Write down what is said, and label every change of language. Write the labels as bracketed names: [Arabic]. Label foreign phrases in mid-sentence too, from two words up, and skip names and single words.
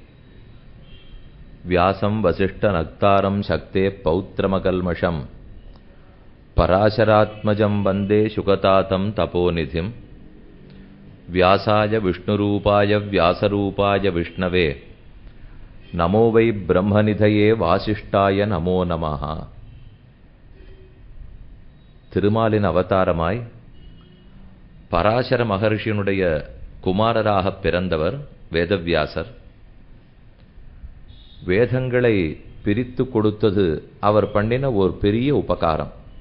[Sanskrit] व्यासं वसिष्ठनक्तारं शक्ते पौत्रमकल्मषं पराशरात्मजं वन्दे शुकतातं तपोनिधिं। व्यासाय विष्णुरूपाय व्यासरूपाय विष्णवे नमो वै ब्रह्मनिधये वासिष्ठाय नमो नमः। [Tamil] திருமாலின் அவதாரமாய் பராசர மகர்ஷியினுடைய குமாரராக பிறந்தவர் வேதவியாசர். வேதங்களை பிரித்து கொடுத்தது அவர் பண்ணின ஒரு பெரிய உபகாரம்.